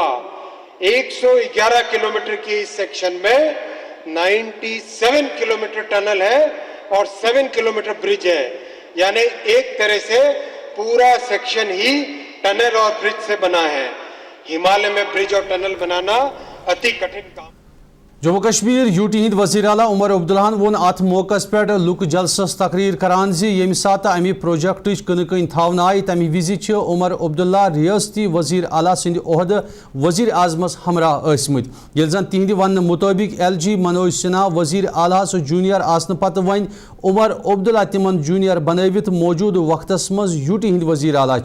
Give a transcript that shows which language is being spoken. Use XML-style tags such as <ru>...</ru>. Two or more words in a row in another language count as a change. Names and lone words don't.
<ur>111 کلومیٹر کی اس سیکشن میں 97 کلومیٹر ٹنل ہے اور 7 کلومیٹر برج ہے. یعنی ایک طرح سے پورا سیکشن ہی ٹنل اور برج سے بنا ہے. ہمالیہ میں برج اور ٹنل بنانا اتی کٹھن کام.</ur> <ks>جموں کشمیر یو ٹی ہند وزیر اعلیٰ عمر عبداللہ وون ات موقع پہ لک جلسس تقریر کران یم سات امہ پروجیکٹ کن کن تھاونہ آئی تمہ وز عمر عبداللہ ریاستی وزیر اعلیٰ سند عہدہ وزیر اعظمس ہمراہ ٲسمت. یل زن تہند ون مطابق LG منوج سنہا وزیر اعلیٰ جونیئر آسن پتہ ون عمر عبداللہ تمن جونیئر بنوت موجود وقتس مز یو ٹی ہند وزیر اعلیٰ.</ks>